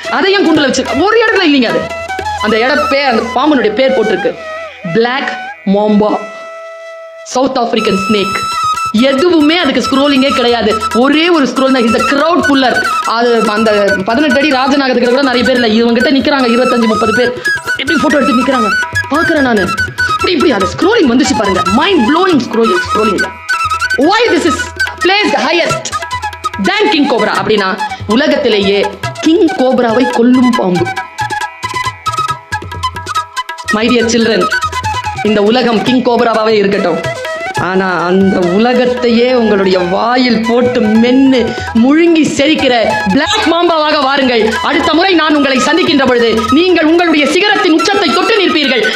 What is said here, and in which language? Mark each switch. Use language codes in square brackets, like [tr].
[ta] அதையும் கூண்டுல வச்சு ஒரு இடத்துல இல்லைங்க. அது அந்த பேர், அந்த பாம்பனுடைய பேர் போட்டிருக்கு, black Mamba, south African snake. எதுவுமே அதுக்கு ஸ்க்ரோலிங்கே கிடையாது. ஒரே ஒரு ஸ்க்ரோல் தான். இந்த கிரவுட் புல்லர். அது அந்த 18 அடி ராஜநாகத்துக்கு கூட நிறைய பேர் இல்லை, இவங்கிட்ட நிக்கிறாங்க 25-30 பேர். எப்படி போட்டோ எடுத்து நிக்கிறாங்க பாக்குறேன் நானு. இப்படி அது ஸ்க்ரோலிங் வந்துச்சு பாருங்க. Mind blowing scrolling. [en] why this is placed highest than king cobra [ta] அப்படின்னா, உலகத்திலேயே கிங் கோப்ராவை கொல்லும் பாம்பு. மை டியர் சில்ட்ரன், இந்த உலகம் கிங் கோப்ராவாவே இருக்கட்டும், ஆனா அந்த உலகத்தையே உங்களுடைய வாயில் போட்டு மென்னு முழுங்கி செரிக்கிற பிளாக் மாம்பாவாக வாருங்கள். அடுத்த முறை நான் உங்களை சந்திக்கின்ற பொழுது நீங்கள் உங்களுடைய சிகரத்தின் உச்சத்தை தொட்டு நிற்பீர்கள்.